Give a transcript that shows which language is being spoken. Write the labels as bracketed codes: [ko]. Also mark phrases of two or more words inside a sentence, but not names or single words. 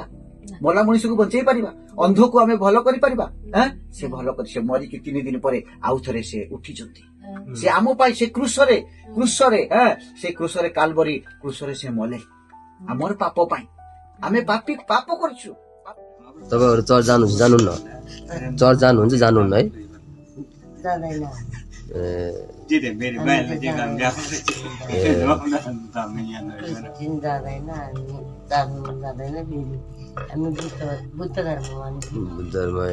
[or] ମଲା ମଣିଷକୁ ବଞ୍ଚେଇ ପାରିବା? ଅନ୍ଧକୁ ଆମେ ଭଲ କରିପାରିବା? ସେ ଭଲ କରି, ସେ ମରିକି 3 ଦିନ ପରେ ଆଉ ଥରେ ସେ ଉଠିଛନ୍ତି। ସେ ଆମ ପାଇଁ ସେ କ୍ରୁଶରେ ସେ କ୍ରୁଶରେ କାଲବରୀ କ୍ରୁଶରେ ସେ ମଲେ ଆମର ପାପ ପାଇଁ। ଆମେ ପାପ କରିଛୁ। [ne] तपाईँहरू चर्च जानुहुन्न? चर्च जानुहुन्छ जानुहुन्न है? बुद्ध धर्म है।